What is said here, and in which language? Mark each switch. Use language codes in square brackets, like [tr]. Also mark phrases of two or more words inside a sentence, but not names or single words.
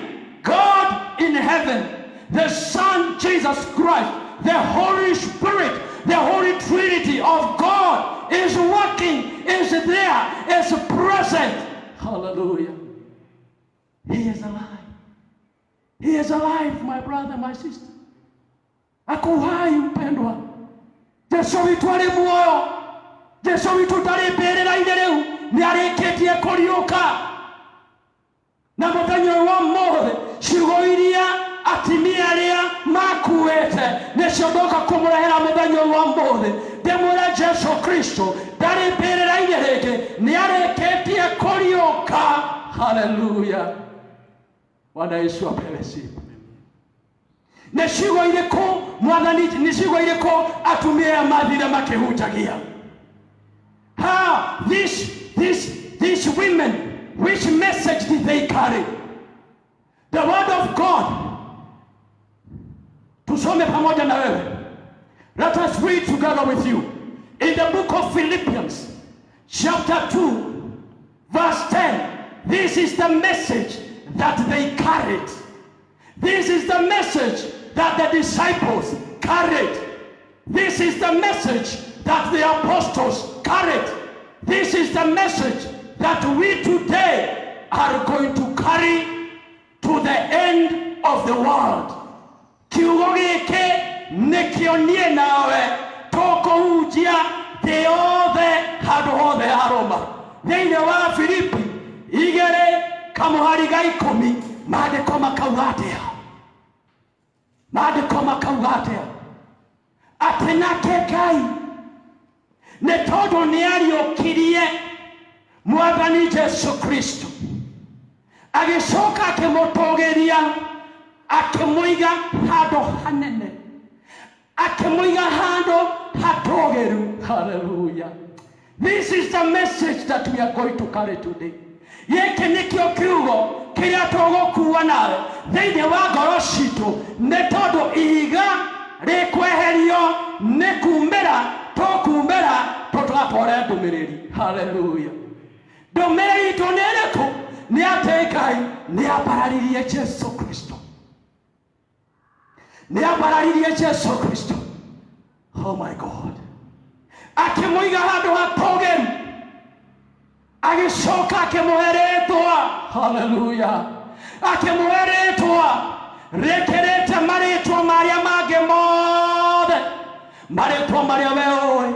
[en] God in heaven, the Son Jesus Christ, the Holy Spirit, the Holy Trinity of God is working, is there, is present. Hallelujah. He is alive. He is alive, my brother, my sister. [sw] Ako hai mpendwa. [ki] Yesu witu ari muoyo. Yesu witu tari mbere na rĩu nĩ arĩkĩtie kũriũka. Na mũthenya wa mothe ciugo iria atimia arĩa makuĩte nĩciondoka kũmũrehera mũthenya wa mothe. Ndĩmwĩre Yesu Kristo ndarĩ mbere na rĩngĩ nĩ arĩkĩtie kũriũka. [sw] Hallelujah. Bwana Yesu apewe sifa. [ki] Nĩ ciugo irĩkũ mwathani, nĩ ciugo irĩkũ atumia ya mathire makĩhunjagia? [en] How these women, which message did they carry? The word of God. [sw] Tusome pamoja na wewe. [en] Let us read together with you in the book of Philippians chapter 2 verse 10. This is the message that they carried. This is the message that the disciples carried. This is the message that the apostles carried. This is the message that we today are going to carry to the end of the world. [ki] Kiugo gĩkĩ nĩkĩo niĩ nawe tũkũhunjia thĩ yothe handũ hothe haroma. Thĩinĩ wa Filipi 2:10 maandĩko makauga atĩa? Maandĩko makauga atĩa? Atĩ nake Ngai nĩ tondũ nĩariũkirie Mwathani Jesu Kristo, agĩcoka akĩmũtũgĩria, akĩmũiga handũ hanene, akĩmũiga handũ hatũgĩru. Hallelujah. [en] This is the message that we are going to carry today. [ki] Gĩkĩ nĩkĩo kiugo kĩrĩa tũgũkua nawe thĩinĩ wa ngoro citũ, nĩ tondũ ihiga rĩkweherio nĩ kumĩra, tũkumĩra tũtwatware ndũmĩrĩri. Hallelujah. Ndũmĩrĩri itũ nĩ ĩrĩkũ? Nĩ atĩ Ngai nĩambararirie Jesu Kristo, nĩambararirie Jesu Kristo. [en] Oh my God. [ki] Akĩmũiga handũ hatũgĩru, agĩcoka akĩmũhe rĩĩtwa. Hallelujah. Akĩmũhe rĩĩtwa rĩkĩrĩte marĩĩtwa marĩa mangĩ mothe, marĩĩtwa marĩa we ũĩ.